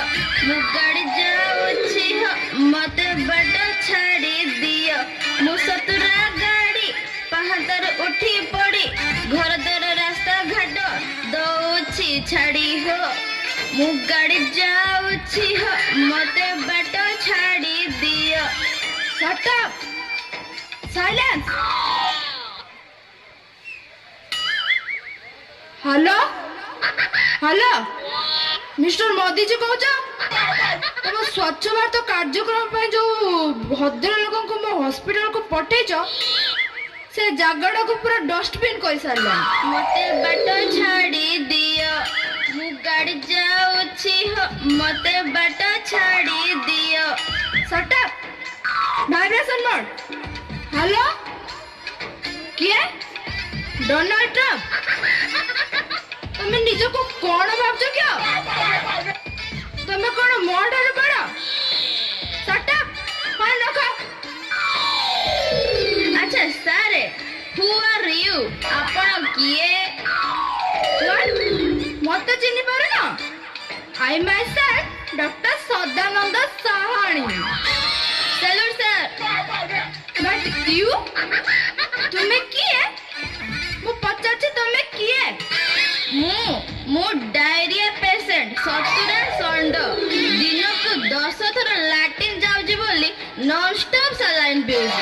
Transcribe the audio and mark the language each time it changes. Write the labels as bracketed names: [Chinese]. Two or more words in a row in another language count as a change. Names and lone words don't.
[Odia] ମୁଁ ଗାଡ଼ି ଯାଉଛି ହ, ମତେ ବାଟ ଛାଡ଼ି ଦିଅ। ମୁଁ ସତୁରା ଗାଡ଼ି ପାହାଡ଼ରୁ ଉଠି ପଡ଼ି ଘର ଦ୍ୱାର ରାସ୍ତା ଘାଟ ଦଉଛି ଛାଡ଼ି ହୋ। ମୁଁ ଗାଡ଼ି ଯାଉଛି ହ, ମତେ ବାଟ ଛାଡ଼ି ଦିଅ। [English] Shut up! Silence! hello mister [Odia] ମୋଦି जी କହୁଛ? ତମ ସ୍ୱଚ୍ଛ ଭାରତ କାର୍ଯ୍ୟକ୍ରମ ପାଇଁ ଯୋଉ ଭଦ୍ର ଲୋକଙ୍କୁ ମୋ ହସ୍ପିଟାଲକୁ ପଠେଇଛ, ସେ ଜାଗାଟାକୁ ପୁରା ଡଷ୍ଟବିନ୍ କରିସାରିଲାଣି। ମତେ ବାଟ ଛାଡ଼ି ଦିଅ। ମୁଁ ଗାଡ଼ି ଯାଉଛି ହ, ମତେ ବାଟ ଛାଡ଼ି ଦିଅ। [English] Shut up! vibration mode. [Odia] ହ୍ୟାଲୋ, କିଏ? ଡୋନାଲ୍ଡ ଟ୍ରମ୍ପ? ତମେ ନିଜକୁ କଣ ଭାବୁଛ କି? ତମେ କଣ ମୋ ଠାରୁ ବଡ? [English] Shut up! [Odia] ଫୋନ ରଖ। [English] ଆଚ୍ଛା sir, who are you? [Odia] ଆପଣ କିଏ? What? ମତେ ଚିହ୍ନି ପାରୁନ? [English] I myself ଡକ୍ଟର ସଦାନନ୍ଦ ସାହାଣୀ। salute sir. But you? [Odia] ତୁମେ କିଏ? ମୁଁ ପଚାରୁଛି ତମେ କିଏ? ମୁଁ ଡାଇରିଆ ପେସେଣ୍ଟ ସତୁରା ଷଣ୍ଢ। ଦିନକୁ 10 ଥର ଲାଟିନ୍ ଯାଉଛି ବୋଲି ନନଷ୍ଟପ୍ ସାଲାଇନ୍ ପିଉଛି।